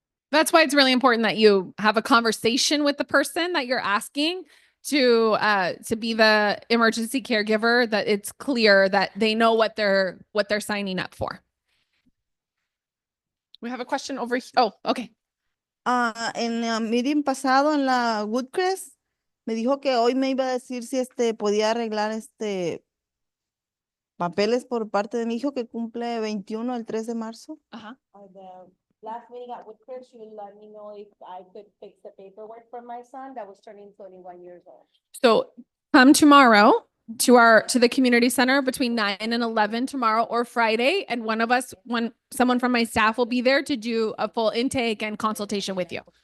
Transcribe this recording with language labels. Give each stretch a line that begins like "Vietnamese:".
English: That's why it's really important that you have a conversation with the person that you're asking to be the emergency caregiver, that it's clear that they know what they're signing up for. We have a question over here. Oh, okay.
Spanish: En la meeting pasado en la Woodcrest me dijo que hoy me iba a decir si podía arreglar papeles por parte de mi hijo que cumple 21 el 3 de marzo. Uh-huh.
English: The last meeting at Woodcrest, you let me know if I could fix the paperwork for my son that was turning 21 years old. So come tomorrow to the community center between 9 and 11 tomorrow or Friday, and someone from my staff will be there to do a full intake and consultation with you.